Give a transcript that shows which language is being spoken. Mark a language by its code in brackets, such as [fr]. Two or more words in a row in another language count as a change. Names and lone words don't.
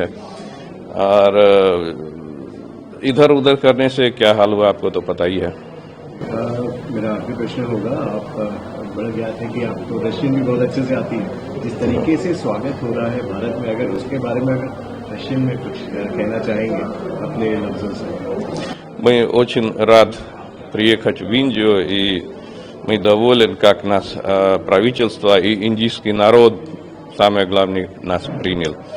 [hi] और इधर उधर करने से क्या हाल हुआ आपको तो पता ही है। मेरा आखिरी प्रश्न होगा, आप बड़ा ज्ञात है कि आपको रशियन भी बहुत अच्छे से आती है। जिस तरीके से स्वागत हो रहा है भारत में, अगर उसके बारे में अगर रशियन में कुछ कहना चाहेंगे अपने लफ्जों से? [ru] मैं очень рад приехать в Индию, и мы доволен, как нас правительство и индийский народ, самое главное, нас принял.